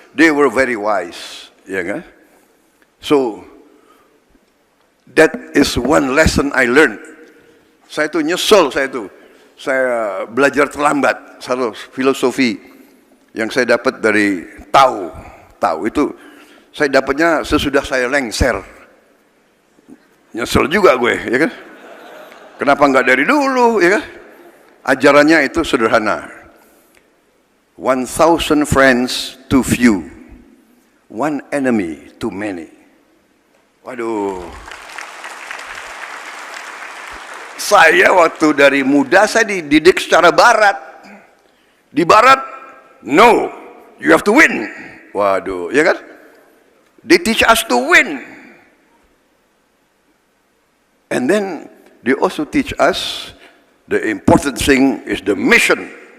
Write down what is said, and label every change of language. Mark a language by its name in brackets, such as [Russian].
[English] They were very wise, [Indonesian] ya kan? [English] So that is one lesson I learned. [Indonesian] Saya tuh nyesel, saya belajar terlambat. Satu filosofi yang saya dapat dari tahu itu saya dapatnya sesudah saya lengser. Nyesel juga gue, ya kan? Kenapa nggak dari dulu, ya kan? Ajarannya itu sederhana. [English] 1,000 friends too few, one enemy too many. [Indonesian] Waduh. Saya waktu dari muda saya dididik secara barat. Di barat, [English] no, you have to win. [Indonesian] Waduh, ya kan? [English] They teach us to win. And then they also teach us the important thing is the mission.